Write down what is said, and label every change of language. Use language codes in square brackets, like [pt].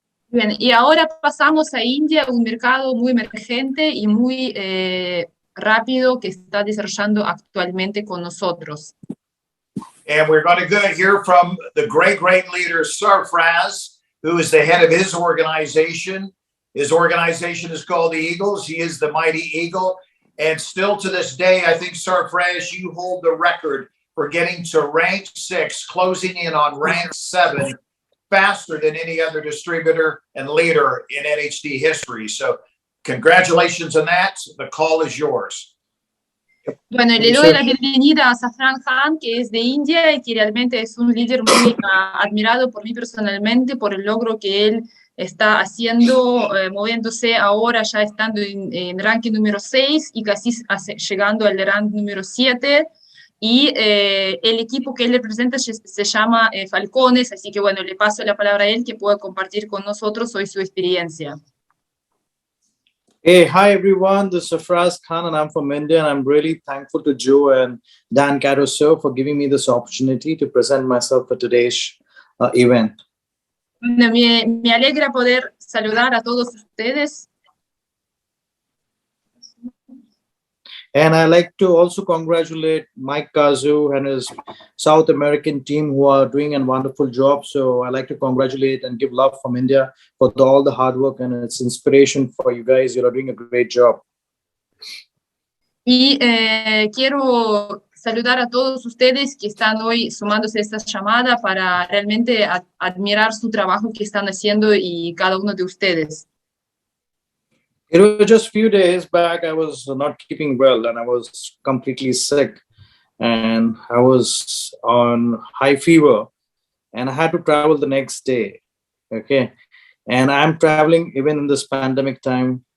[es] Bien, y ahora pasamos a India, un mercado muy emergente y muy rápido que está desarrollando actualmente con nosotros. [en] And we're going to hear from the great leader, Sarfraz, who is the head of his organization. His organization is called the Eagles. He is the mighty eagle. And still to this day, I think, Sarfraz, you hold the record for getting to rank 6, closing in on rank 7, faster than any other distributor and leader in NHT history. So congratulations on that. The call is yours. [es] Bueno, y le doy la bienvenida a Safran Khan, que es de India y que realmente es un líder muy admirado por mí personalmente por el logro que él está haciendo, moviéndose ahora ya estando en ranking número 6 y casi llegando al rank número 7. Y el equipo que él representa se llama Falcones, así que bueno, le paso la palabra a él que pueda compartir con nosotros hoy su experiencia. [en] Hey, hi everyone, this is Sarfraz Khan and I'm from India, and I'm really thankful to Joe and Dan Caruso for giving me this opportunity to present myself for today's event. [es] Bueno, me alegra poder saludar a todos ustedes. [en] And I'd like to also congratulate Mike Kazu and his South American team who are doing a wonderful job. So I'd like to congratulate and give love from India for all the hard work, and it's inspiration for you guys. You're doing a great job. [es] Y quiero saludar a todos ustedes que están hoy sumándose a esta llamada para realmente admirar su trabajo que están haciendo y cada uno de ustedes. [en] It was just a few days back, I was not keeping well and I was completely sick and I was on high fever and I had to travel the next day. Okay. And I'm traveling even in this pandemic time